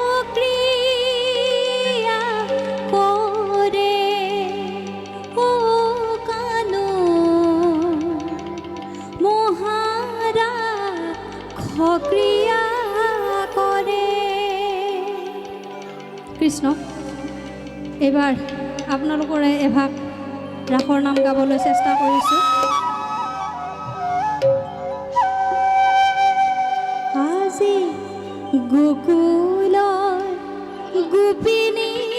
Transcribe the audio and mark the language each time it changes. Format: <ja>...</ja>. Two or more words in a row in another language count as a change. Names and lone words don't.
<as>ক্রিয়া করে ও কানো মহারাখ ক্রিয়া করে। কৃষ্ণ এবাৰ আপোনালোকৰে এভাগ ৰাসৰ নাম গাবলৈ চেষ্টা কৰিছোঁ। আজি গোকুলৰ গোপিনী</as>